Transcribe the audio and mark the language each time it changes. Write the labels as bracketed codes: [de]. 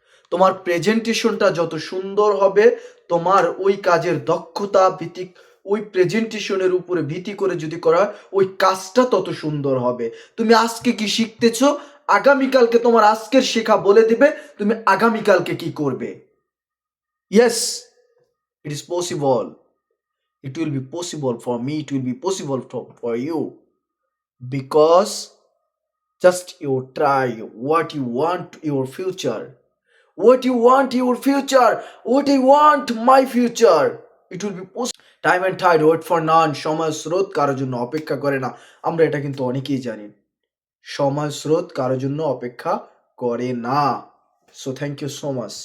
[bn] তোমার প্রেজেন্টেশনটা যত সুন্দর হবে, তোমার ওই কাজের দক্ষতা ভিত্তিক ওই প্রেজেন্টেশনের উপরে ভিত্তি করে যদি করা হয়, ওই কাজটা তত সুন্দর হবে। তুমি আজকে কি শিখতেছো, আগামীকালকে তোমার আজকের শেখা বলে দিবে তুমি আগামীকালকে কি করবে। [en] Yes, it is possible. It will be possible for me, it will be possible for you, because just you try what you want your future. What you want your future, what I want my future, it will be possible. Time and tide wait for none. [bn] সময় স্রোত কারোর জন্য অপেক্ষা করে না, আমরা এটা কিন্তু অনেকেই জানি। সময় স্রোত কারোর জন্য অপেক্ষা করে না। [en] So thank you so much.